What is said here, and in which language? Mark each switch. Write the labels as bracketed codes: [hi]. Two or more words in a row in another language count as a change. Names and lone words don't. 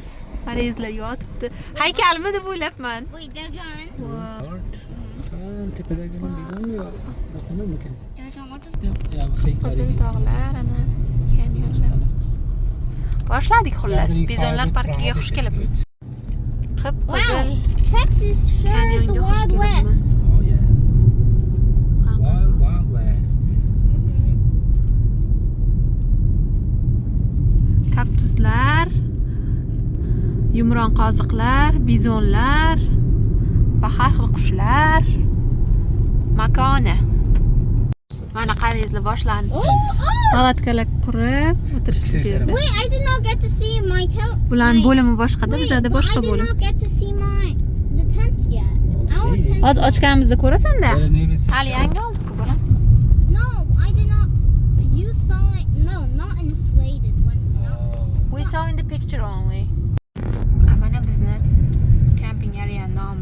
[uz] Qarangizlar, yotibdi. Haykalmi deb o'ylabman. Tepadagi bizon yo'q. Boshqa mumkin. Qizil tog'lar, ana kanyonlar. Boshladik xullas. Bizonlar parkiga xush kelibmiz. Qip-qizil. [en] Texas sure is the Wild West. Oh yeah. Wild West. [uz] Kaktuslar, yumron qoziqlar, bizonlar va har xil qushlar. Makoni. Mana qarangizlar, boshlandi. Palatkalar qurib o'tirishdi bu yerda. [en] Wait, I did not get to see my [uz] Bulan bo'limi boshqada, bizda boshqa [en] I did [uz] bo'lim. [en] not get to see the tent yet. Our tent. [uz] Hozir ochganimizda ko'rasan-da. [en] Navy [uz] Hali yangi oldik-ku bolam. [en] No, I did not. You saw it. No, not inflated. We saw in the picture only. [uz] Mana bizni [en] camping areani